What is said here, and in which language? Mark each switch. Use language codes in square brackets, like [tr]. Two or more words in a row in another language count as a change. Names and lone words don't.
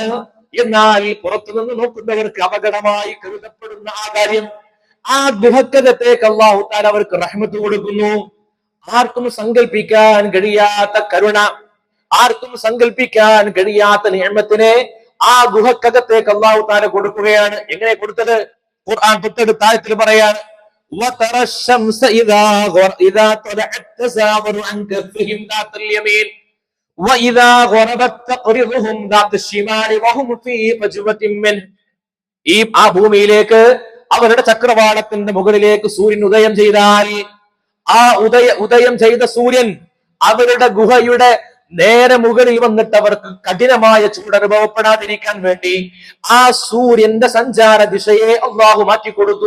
[ml] എന്നാൽ പുറത്തു നിന്ന് നോക്കുന്നവർക്ക് അപകടമായി കരുതപ്പെടുന്ന ആ കാര്യം, ആ ഗുഹക്കകത്തേക്ക് അല്ലാഹു തആല അവർക്ക് റഹ്മത്ത് കൊടുക്കുന്നു. ആർക്കും സങ്കല്പിക്കാൻ കഴിയാത്ത കരുണ, ആർക്കും സങ്കല്പിക്കാൻ കഴിയാത്ത നിഅമത്തിനെ ആ ഗുഹക്കകത്തേക്ക് അല്ലാഹു തആല കൊടുക്കുകയാണ്. എങ്ങനെ കൊടുത്തത്? ഖുർആൻ തൊട്ടടുത്ത ആയത്തിൽ പറയാണ്, [ar] وَتَرَى الشَّمْسَ إِذَا طَلَعَتْ تَزَاوَرُ عَنْ كَهْفِهِمْ ذَاتَ الْيَمِينِ وَإِذَا غَرَبَتْ تَقْرِضُهُمْ ذَاتَ الشِّمَالِ وَهُمْ فِي فَجْوَةٍ مِّنْهُ. [ml] ആ ഭൂമിയിലേക്ക് അവരുടെ ചക്രവാളത്തിന്റെ മുകളിലേക്ക് സൂര്യൻ ഉദയം ചെയ്താൽ, ആ ഉദയം ചെയ്ത സൂര്യൻ അവരുടെ ഗുഹയുടെ നേരെ മുകളിൽ വന്നിട്ട് അവർക്ക് കഠിനമായ ചൂട് അനുഭവപ്പെടാതിരിക്കാൻ വേണ്ടി ആ സൂര്യന്റെ സഞ്ചാര ദിശയെ അല്ലാഹു മാറ്റിക്കൊടുത്തു.